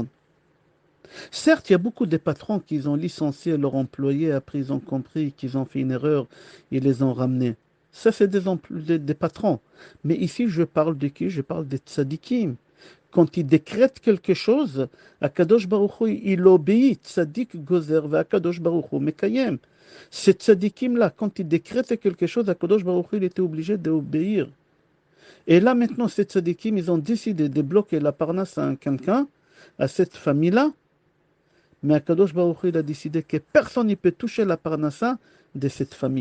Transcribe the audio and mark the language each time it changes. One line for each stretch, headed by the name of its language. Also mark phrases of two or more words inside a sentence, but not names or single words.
French: Certes, il y a beaucoup de patrons qui ont licencié leurs employés, après ils ont compris qu'ils ont fait une erreur, ils les ont ramenés. Ça, c'est des patrons. Mais ici, je parle de qui? Je parle des tzadikim. Quand ils décrètent quelque chose,
Hebrew: הקדוש ברוך הוא,
French: il obéit.
Hebrew: צדיק גוזר והקדוש ברוך הוא מקיים.
French: Ces tzadikim-là, quand ils décrètent quelque chose,
Hebrew: הקדוש ברוך הוא,
French: il était obligé d'obéir. Et là, maintenant, ces tzadikim, ils ont décidé de bloquer la parnasse à quelqu'un, à cette famille-là. Mais
Hebrew: הקדוש ברוך הוא,
French: il a décidé que personne ne peut toucher la parnassa de cette famille.